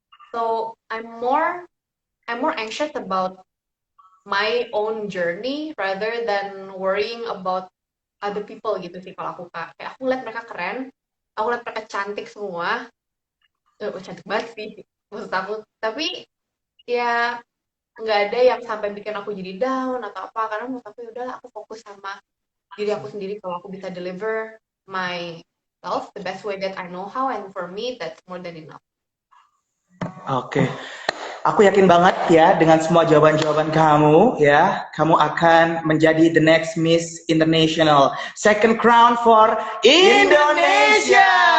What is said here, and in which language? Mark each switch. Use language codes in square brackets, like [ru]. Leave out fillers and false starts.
[en] So I'm more anxious about my own journey rather than worrying about other people [id] gitu sih kalau aku, Kak. Kayak aku lihat mereka keren, aku lihat mereka cantik semua. Cantik banget sih maksud aku, tapi ya nggak ada yang sampai bikin aku jadi down atau apa, karena menurut aku udahlah, aku fokus sama diri aku sendiri. Kalau aku bisa [en] deliver myself the best way that I know how, and for me that's more than enough. [id] Oke. Aku yakin banget ya dengan semua jawaban-jawaban kamu ya, kamu akan menjadi [en] the next Miss International, second crown for Indonesia.